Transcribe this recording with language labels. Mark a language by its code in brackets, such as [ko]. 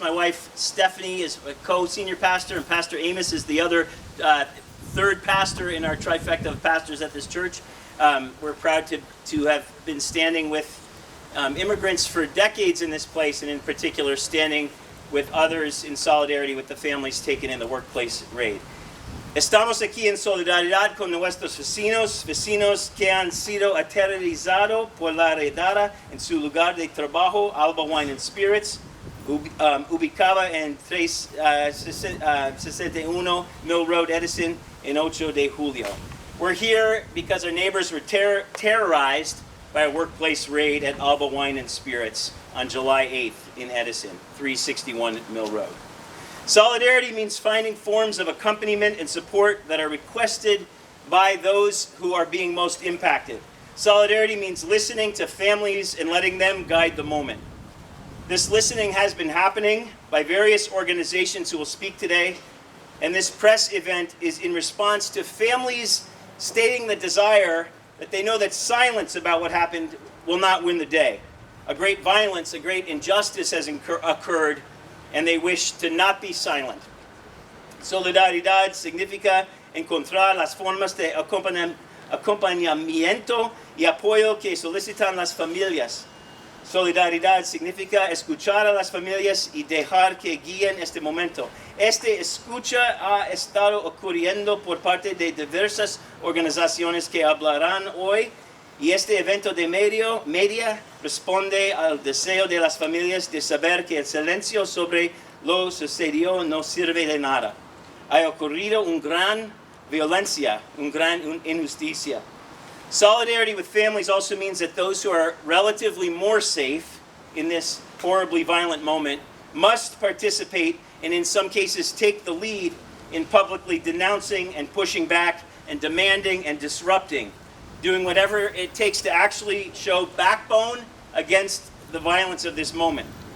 [en] My wife Stephanie is a co-senior pastor, and Pastor Amos is the other third pastor in our trifecta of pastors at this church. We're proud to have been standing with immigrants for decades in this place, and in particular standing with others in solidarity with the families taken in the workplace raid. [es] Estamos aquí en solidaridad con nuestros vecinos que han sido aterrorizados por la redada en su lugar de trabajo, Alba Wine and Spirits, ubicada en 361 Mill Road, Edison, en 8 de julio. [en] We're here because our neighbors were terrorized by a workplace raid at Alba Wine and Spirits on July 8th in Edison, 361 Mill Road. Solidarity means finding forms of accompaniment and support that are requested by those who are being most impacted. Solidarity means listening to families and letting them guide the moment. This listening has been happening by various organizations who will speak today, and this press event is in response to families stating the desire that they know that silence about what happened will not win the day. A great violence, a great injustice has occurred, and they wish to not be silent. [es] Solidaridad significa encontrar las formas de acompañamiento y apoyo que solicitan las familias. Solidaridad significa escuchar a las familias y dejar que guíen este momento. Este escucha ha estado ocurriendo por parte de diversas organizaciones que hablarán hoy, y este evento de media responde al deseo de las familias de saber que el silencio sobre lo sucedido no sirve de nada. Ha ocurrido una gran violencia, una gran injusticia. [en] Solidarity with families also means that those who are relatively more safe in this horribly violent moment must participate and in some cases take the lead in publicly denouncing and pushing back and demanding and disrupting, doing whatever it takes to actually show backbone against the violence of this moment.